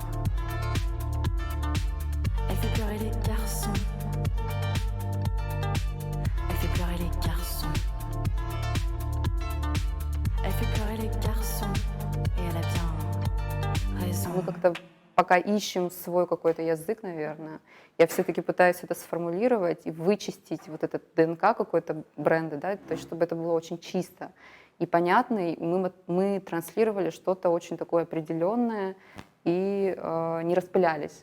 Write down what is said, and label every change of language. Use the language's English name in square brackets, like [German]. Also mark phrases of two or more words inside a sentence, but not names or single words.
[French] Elle fait pleurer les garçons. Elle fait pleurer les garçons. Elle fait pleurer les garçons et elle a bien raison. [Russian] Мы как-то пока ищем свой какой-то язык, наверное. Я все-таки пытаюсь это сформулировать и вычистить вот этот ДНК какой-то бренда, да, то есть чтобы это было очень чисто и понятно, и мы транслировали что-то очень такое определенное и не распылялись.